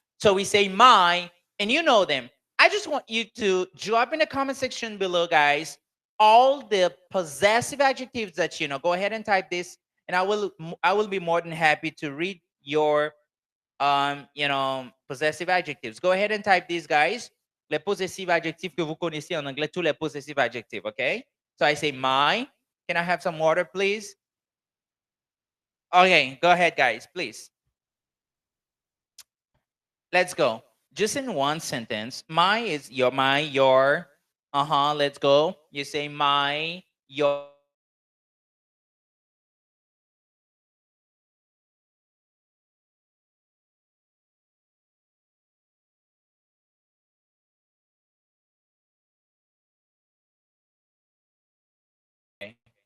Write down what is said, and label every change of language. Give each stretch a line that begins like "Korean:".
English: So we say my, and you know them. I just want you to drop in the comment section below, guys, all the possessive adjectives that you know. Go ahead and type this, and I will be more than happy to read your possessive adjectives. Go ahead and type these, guys.
French: Les possessives adjectifs que vous connaissez en anglais, tous les possessive adjectives, okay?
English: So I say my. Can I have some water, please? Okay, go ahead, guys, please. Let's go. Just in one sentence. My is your. Uh-huh. Let's go. You say my, your, okay.